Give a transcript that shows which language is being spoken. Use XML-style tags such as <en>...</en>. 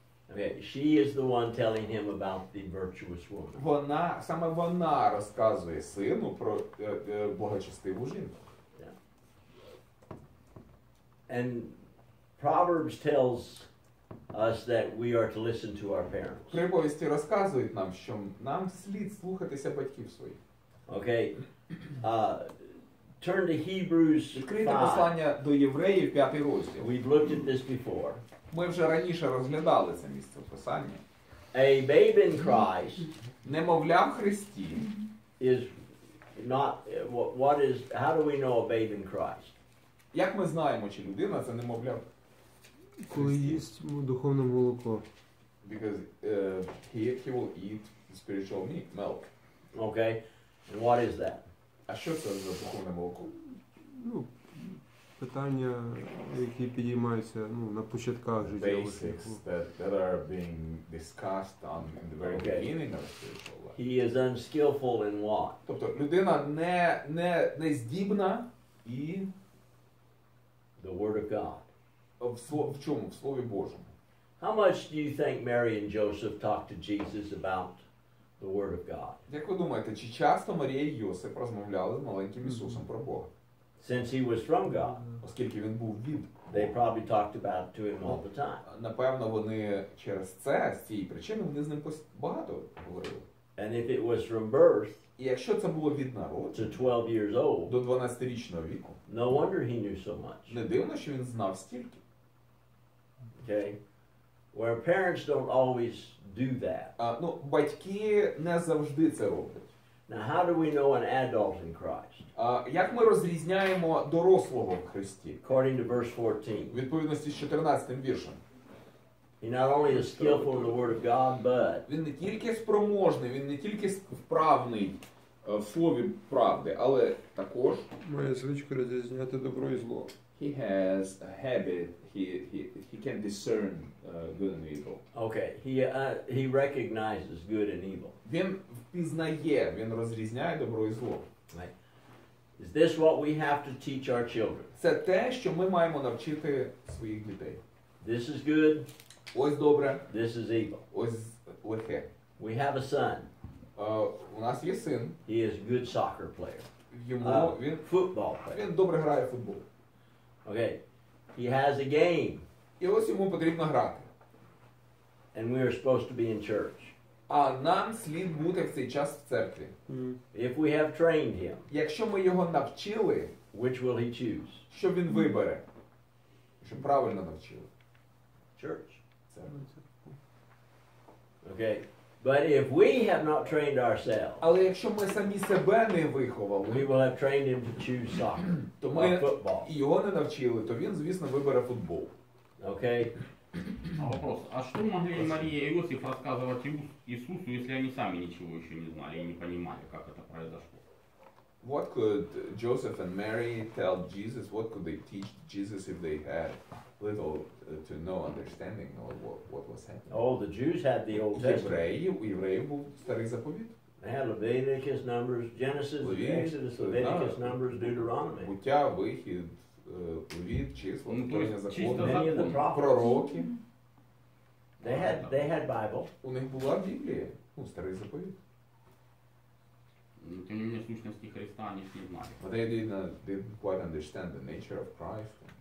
<en>Okay, she is the one telling him about the virtuous woman.</en> <uk>Саме вона розказує сину про благочестиву жінку.</uk> <en>And Proverbs tells us that we are to listen to our parents.</en> <uk>Приповісті розказують нам, що нам слід слухатися батьків своїх.</uk> <en>Okay, turn to Hebrews</en> <uk>Відкрийте</uk> <en>5.</en> <uk>послання до євреїв, 5 розділ.</uk> <en>We've looked at this before.</en> <uk>Ми вже раніше розглядали це місце в Писанні.</uk> <en>A babe in Christ</en> <uk>Немовля в Христі.</uk> <en>is not, what is, how do we know a babe in Christ?</en> <uk>Як ми знаємо, чи людина це немовля? Коли їсть духовне молоко.</uk> <en>Because he will eat spiritual milk. Okay? And what is that?</en> <uk>А що це за духовне молоко? Ну, питання, які підіймаються на початках життя.</uk> <en>Basics that are being discussed in the very beginning of spiritual life. He is unskillful in what?</en> <uk>Тобто людина не здібна і</uk> <en>The Word of God.</en> <uk>в чому? В Слові Божому.</uk> <en>How much do you think Mary and Joseph talked to Jesus about the Word of God?</en> <uk>Як ви думаєте, чи часто Марія і Йосип розмовляли з маленьким Ісусом про Бога?</uk> <en>Since he was from God,</en> <uk>Оскільки він був від</uk> <en>they probably talked about it to him all the time.</en> <uk>Напевно, вони через це, з цієї причини, вони з ним багато говорили.</uk> <en>And if it was from birth</en> <uk>І якщо це було від народження,</uk> <en>to 12 years old,</en> <uk>до 12-річного віку,</uk> <en>no wonder he knew so much.</en> <uk>не дивно, що він знав стільки.</uk> <en>Okay? Where parents don't always do that.</en> <uk>Батьки не завжди це роблять.</uk> <en>Now, how do we know an adult in Christ?</en> <uk>Як ми розрізняємо дорослого в Христі?</uk> <en>According to verse 14.</en> <uk>У відповідності з 14 віршем.</uk> <en>He not only is skillful in the Word of God, but</en> <uk>Він не тільки спроможний, він не тільки вправний в слові правди, але також Має звичку розрізняти добро і зло.</uk> <en>he has a habit, he can discern good and evil. okay, he recognizes good and evil.</en> <uk>Він впізнає, він розрізняє добро і зло.</uk> <en>Right? Is this what we have to teach our children?</en> <uk>Це те, що ми маємо навчити своїх дітей.</uk> <en>This is good,</en> <uk>Ось добре,</uk> <en>this is evil.</en> <uk>ось лихе.</uk> <en>We have a son.</en> <uk>У нас є син,</uk> <en>He is a good soccer player.</en> <uk>він</uk> <en>Football player.</en> <uk>добре грає в футбол.</uk> <en>Okay. He has a game,</en> <uk>І ось йому потрібно грати.</uk> <en>and we are supposed to be in church.</en> <uk>А нам слід бути в цей час в церкві.</uk> <en>If we have trained him,</en> <uk>Якщо ми його навчили,</uk> <en>which will he choose?</en> <uk>що він вибере? Щоб правильно навчили.</uk> <en>Church.</en> <uk>Церкву.</uk> <en>Okay. But if we have not trained ourselves,</en> <uk>Але якщо ми самі себе не виховали,</uk> <en>we will have trained him to choose soccer</en> <uk>то</uk> <en>or</en> <uk>ми</uk> <en>football.</en> <uk>і його не навчили, то він, звісно, вибере футбол.</uk> <en>Okay.</en> <ru>А вопрос, а что могли Мария и Иосиф рассказывать Иисусу, если они сами ничего еще не знали и не понимали, как это произошло?</ru> <en>What could Joseph and Mary tell Jesus? What could they teach Jesus if they had little to no understanding of what was happening? Oh, the Jews had the Old Testament.</en> <uk>У євреїв був старий заповіт.</uk> <en>They had Leviticus, Numbers, Genesis, Exodus, Leviticus, Numbers, Deuteronomy.</en> <uk>Буття, вихід, Левіт, числа, Ну, творення</uk> <ru>то есть</ru> <uk>закону, чисто</uk> <en>Many of the prophets.</en> <uk>пророки.</uk> <en>They had Bible.</en> <uk>У них була Біблія, старий заповіт.</uk> <ru>Но, тем не менее, сущности Христа они не знали.</ru> <en>But they didn't quite understand the nature of Christ.</en>